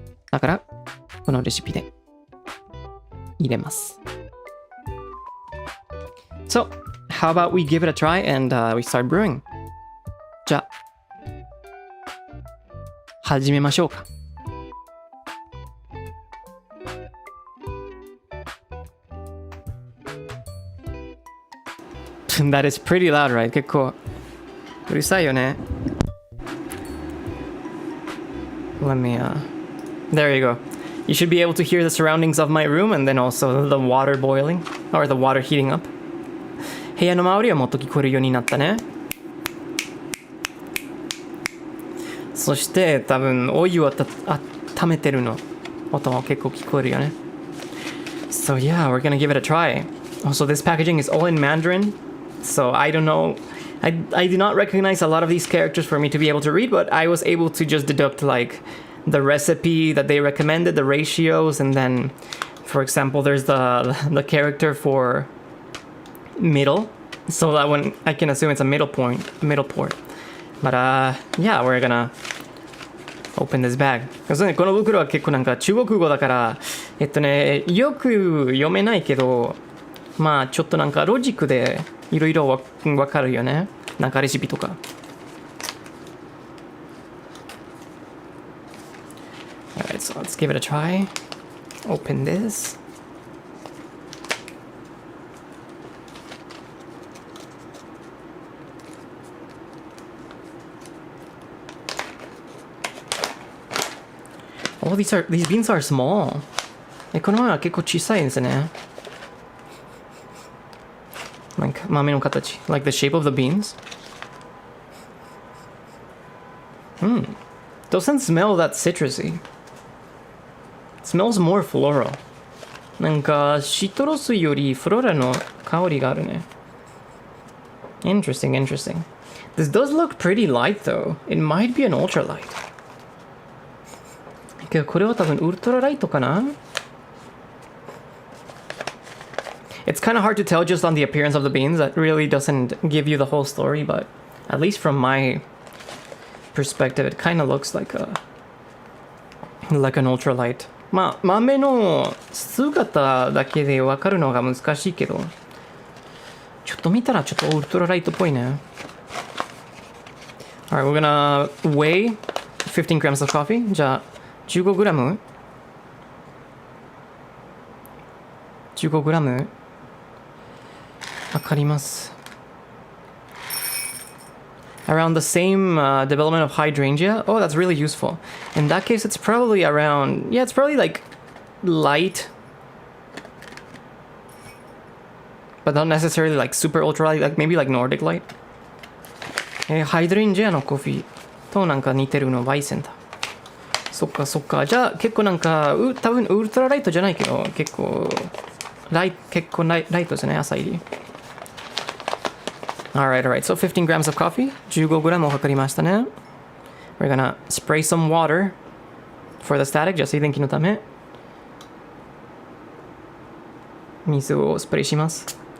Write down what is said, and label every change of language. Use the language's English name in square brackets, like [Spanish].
[Japanese] だからこのレシピで入れます。 [English] So, how about we give it a try and we start brewing? [Japanese] じゃあ、始めましょうか。 [English] That is pretty loud, right? [Japanese] 結構うるさいよね。 [English] Let me, there you go. You should be able to hear the surroundings of my room and then also the water boiling or the water heating up. [Japanese] 部屋の周りはもっと聞こえるようになったね。そして多分お湯を温めてるの音も結構聞こえるよね。 [English] So yeah, we're gonna give it a try. Also, this packaging is all in Mandarin, so I don't know. I do not recognize a lot of these characters for me to be able to read, but I was able to just deduct like the recipe that they recommended, the ratios, and then, for example, there's the character for middle. So that one, I can assume it's a middle port. But yeah, we're gonna open this bag. [Japanese] この袋は結構なんか中国語だから、よく読めないけど、まあちょっとなんかロジックでいろいろわかるよね。なんかレシピとか。 [English] Alright, so let's give it a try. Open this. Oh, these beans are small. [Japanese] この前は結構小さいですね。 Like 豆の形。 [English] Like the shape of the beans. Doesn't smell that citrusy. It smells more floral. [Japanese] なんかシトロスよりフローラルの香りがあるね。 [English] Interesting. This does look pretty light though. It might be an ultralight. [Japanese] けどこれは多分ウルトラライトかな? [English] It's kind of hard to tell just on the appearance of the beans. That really doesn't give you the whole story, but at least from my perspective, it kind of looks like an ultralight. [Japanese] まあ豆の姿だけで分かるのが難しいけど、ちょっと見たらちょっとウルトラライトっぽいね。 [English] Alright, we're gonna weigh 15 grams of coffee. [Japanese] じゃあ15グラム 15グラム測ります。 [English] Around the same development of hydrangea. Oh, that's really useful. In that case, it's probably around... Yeah, it's probably like light. But not necessarily like super ultra light. Like maybe like Nordic light. [Japanese] ハイドレンジアのコーヒーとなんか似てるのバイセンだ。そっか。じゃあ結構なんか多分ウルトラライトじゃないけど結構ライトですね、朝入り。 [English] Alright, so 15 grams of coffee. [Japanese] 15グラムを測りましたね。 [English] We're gonna spray some water for the static. [Japanese] じゃあ静電気のため水をスプレーします。